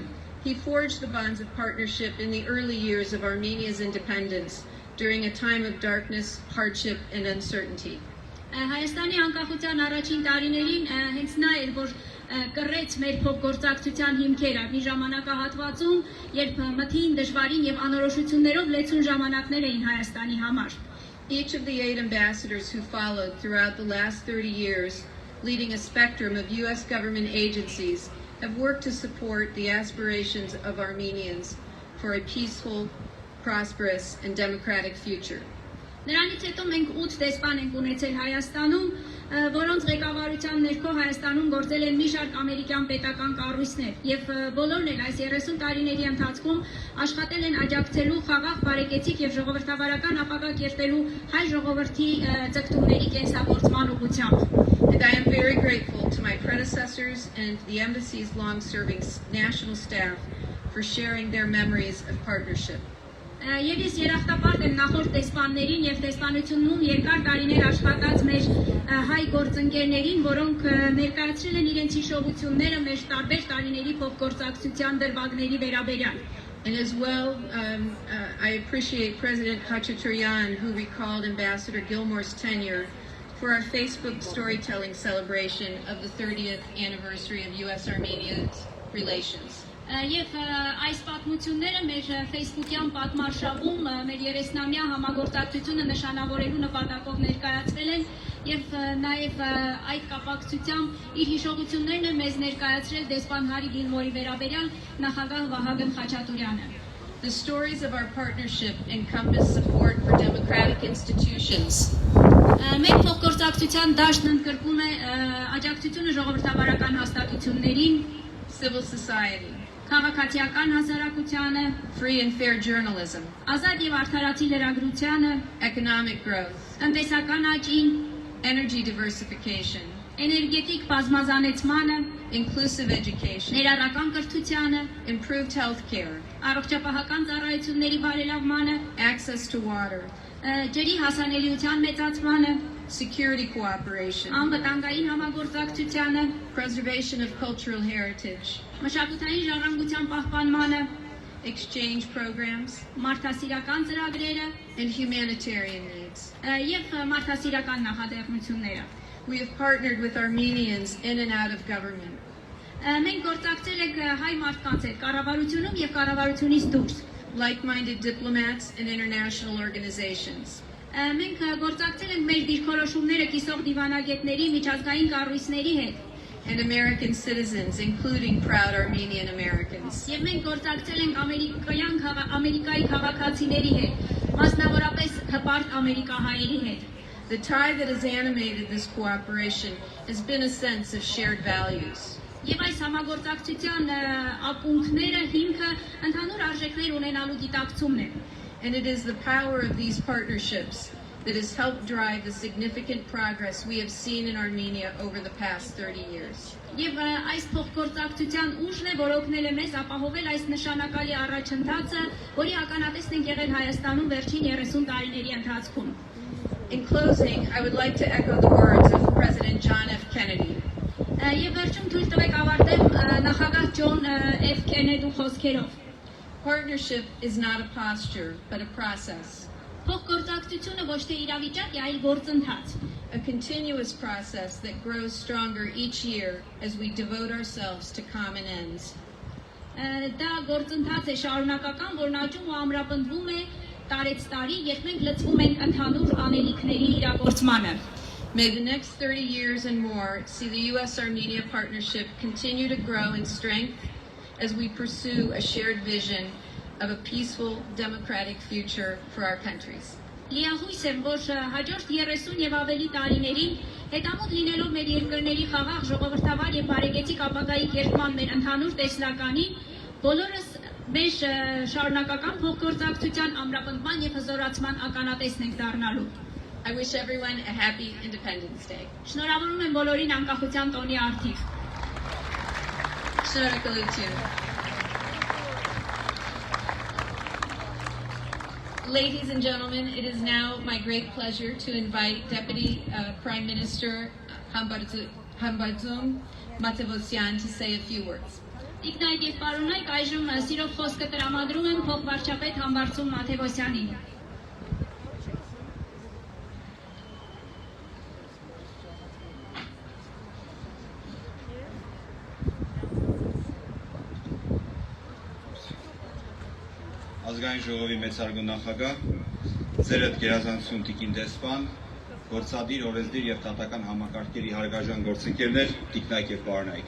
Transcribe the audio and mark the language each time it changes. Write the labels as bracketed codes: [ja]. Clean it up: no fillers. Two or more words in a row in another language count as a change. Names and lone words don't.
[en] He forged the bonds of partnership in the early years of Armenia's independence during a time of darkness, hardship and uncertainty. [hy] Հայաստանի անկախության առաջին տարիներին հենց նա էր, որ կռեց մեր փոխգործակցության հիմքերը մի ժամանակահատվածում, երբ մթին, դժվարին եւ անորոշություններով լեցուն ժամանակներ էին Հայաստանի համար։ [en] Each of the 8 ambassadors who followed throughout the last 30 years, leading a spectrum of U.S. government agencies, have worked to support the aspirations of Armenians for a peaceful, prosperous and democratic future. [hy] Նրանից հետո մենք 8 դեսպան ենք ունեցել Հայաստանում, որոնց ղեկավարության ներքո Հայաստանում գործել են մի շարք ամերիկյան պետական կառույցներ եւ բոլորն էլ այս 30 տարիների ընթացքում աշխատել են աջակցելու խաղաղ, բարեկեցիկ եւ ժողովրդավարական ապագա կերտելու հայ ժողովրդի ցկտումների կենսագործման ուղղությամբ։ [en] And I am very grateful to my predecessors and the embassy's long-serving national staff for sharing their memories of partnership. [hy] Եվ ես երախտապարտ եմ նախորդ դեսպաններին եւ դեսպանությունում երկար տարիներ աշխատած մեր հայ գործընկերներին, որոնք ներկայացրել են իրենց հիշողությունները մեր տարբեր տարիների փոխգործակցության դրվագների վերաբերյալ։ [en] And as well, I appreciate President Khachaturian, who recalled Ambassador Gilmore's tenure for our Facebook storytelling celebration of the 30th anniversary of U.S.-Armenia relations. [hy] Եվ այս պատմությունները մեր Facebook-յան պատմարշավում մեր 30-ամյա համագործակցությունը նշանավորելու նպատակով ներկայացվել են եւ նաեւ այդ կապակցությամբ իր հիշողություններն է մեզ ներկայացրել դեսպան Հարի Գիլմորի վերաբերյալ նախագահ Վահագն Խաչատուրյանը։ [en] The stories of our partnership encompass support for democratic institutions. [hy] Մեր փոխգործակցության դաշտն ընդգրկում է աջակցությունը ժողովրդավարական հաստատություններին, [en] civil society, [hy] քաղաքացիական հասարակությանը, [en] free and fair journalism, [hy] ազատ եւ արդարացի լրագրությանը, [en] economic growth, [hy] տնտեսական աճին, [en] energy diversification, [hy] էներգետիկ բազմազանեցմանը, [en] inclusive education, [hy] ներառական կրթությանը, [en] improved health care, [hy] առողջապահական ծառայությունների բարելավմանը, [en] access to water, [hy] ջրի հասանելիության մեծացմանը, [en] security cooperation, [hy] անվտանգային համագործակցությանը, [en] preservation of cultural heritage, [hy] մշակութային ժառանգության պահպանմանը, [en] exchange programs, [hy] մարդասիրական ծրագրերը [en] and humanitarian needs. [hy] Եվ մարդասիրական նախաձեռնությունները։ [en] We have partnered with Armenians in and out of government. [hy] Մենք գործակցել ենք հայ մարդկանց հետ կառավարությունում եւ կառավարությունից դուրս, [en] like-minded diplomats and international organizations. [hy] Մենք գործակցել ենք մեր դիրքորոշումները կիսող դիվանագետների, միջազգային կառույցների հետ, [en] and American citizens, including proud Armenian Americans. [hy] Եվ մենք գործակցել ենք ամերիկայի քաղաքացիների հետ, մասնավորապես հպարտ ամերիկահայերի հետ։ [en] The tie that has animated this cooperation has been a sense of shared values. [hy] Եվ այս համագործակցության ակունքները հիմքը ընդհանուր արժեքներ ունենալու գիտակցումն է։ [en] And it is the power of these partnerships that has helped drive the significant progress we have seen in Armenia over the past 30 years. [hy] Եվ այս փոխգործակցության ուժն է, որ օգնել է մեզ ապահովել այս նշանակալի առաջընթացը, որի ականատեսն ենք եղել Հայաստանում վերջին 30 տարիների ընթացքում։ [en] In closing, I would like to echo the words of President John F. Kennedy. [hy] Եվ վերջում թույլ տվեք ավարտեմ նախագահ Ջոն F. Քենեդու խոսքերով։ [en] Partnership is not a posture, but a process. [hy] Փոխգործակցությունը ոչ թե իրավիճակ է, այլ գործընթաց։ [en] A continuous process that grows stronger each year as we devote ourselves to common ends. [hy] Դա գործընթաց է շարունակական, որն աճում ու ամրապնդվում է տարեց տարի, երբ մենք լծվում ենք ընդհանուր անելիքների իրագործմանը։ [en] May the next 30 years and more see the U.S.-Armenia partnership continue to grow in strength as we pursue a shared vision of a peaceful, democratic future for our countries. [hy] Լիահույս եմ, որ հաջորդ 30 եւ ավելի տարիներին հետամուտ լինելով մեր երկրների խաղաղ, ժողովրդավար եւ բարեկեցիկ ապագայի կերտման մեր ընդհանուր տեսլականին, բոլորս մեր շարունակական փոխգործակցության ամրապնդման եւ հզորացման ականատեսն ենք դառնալու։ [en] I wish everyone a happy Independence Day. [hy] Շնորհավորում եմ բոլորին անկախության տոնի արդիվ։ [en] Շնորհակալություն։ Ladies and gentlemen, it is now my great pleasure to invite Deputy Prime Minister Matevosyan to say a few words. [hy] Տիկնայք եւ պարոնայք, այժմ սիրով խոսքը տրամադրում եմ փոխվարչապետ Համբարձում Մաթևոսյանին։ Ազգային ժողովի մեծարգո նախագահ, ձերդ գերազանցություն տիկին դեսպան, գործադիր, օրենսդիր եւ դատական համակարգերի հարգարժան գործընկերներ, տիկնայք եւ պարոնայք։